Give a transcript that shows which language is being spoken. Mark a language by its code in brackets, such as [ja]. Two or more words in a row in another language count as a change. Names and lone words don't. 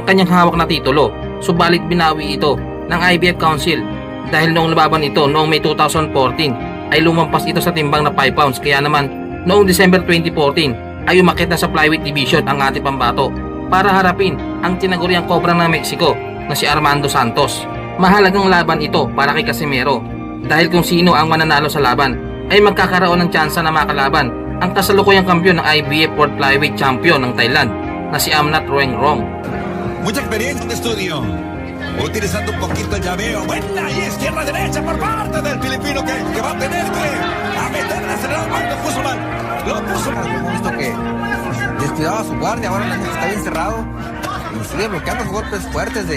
[tl] kanyang hawak na titulo, subalit binawi ito ng IBF Council dahil noong lababan ito noong May 2014 ay lumampas ito sa timbang na 5 pounds, kaya naman noong December 2014 ay umakit na sa [en] flyweight division [tl] ang ating pambato para harapin ang tinaguriang kobra ng Mexico na si Armando Santos. Mahalagang laban ito para kay Casimero dahil kung sino ang mananalo sa laban ay magkakaroon ng tsansa na makalaban ang kasalukuyang kampiyon ng IBF World Flyweight Champion ng Thailand na si Amnat Roengrong. [es] Mucha experiencia en estudio. Utilizando un poquito el llaveo. Buena y izquierda-derecha por parte del filipino que va a tener que a meterle acelerador. Lo puso mal. Lo puso mal. Hemos visto que descuidaba su guardia, ahora está bien cerrado y sigue bloqueando golpes fuertes de...